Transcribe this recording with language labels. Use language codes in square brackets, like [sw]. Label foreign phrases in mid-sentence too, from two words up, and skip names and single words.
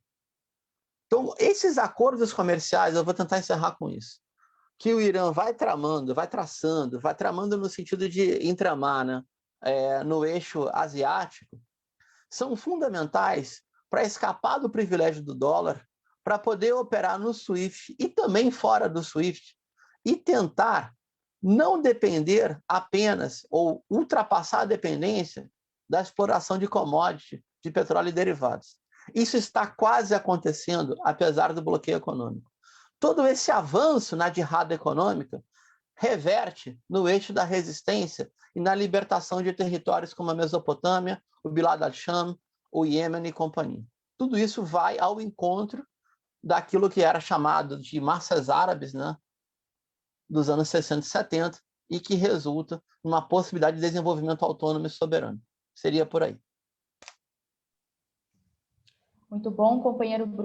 [pt] Então, esses acordos comerciais, eu vou tentar encerrar com isso, que o Irã vai tramando, vai tramando no sentido de entramar, né, no eixo asiático, são fundamentais para escapar do privilégio do dólar, para poder operar no SWIFT e também fora do SWIFT, e tentar não depender apenas ou ultrapassar a dependência da exploração de commodity, de petróleo e derivados. Isso está quase acontecendo, apesar do bloqueio econômico. Todo esse avanço na jihad econômica reverte no eixo da resistência e na libertação de territórios como a Mesopotâmia, o Bilad al-Sham, o Iêmen e companhia. Tudo isso vai ao encontro daquilo que era chamado de massas árabes, né, dos anos 60 e 70, e que resulta numa possibilidade de desenvolvimento autônomo e soberano. Seria por aí. Muito bom, companheiro Bruno.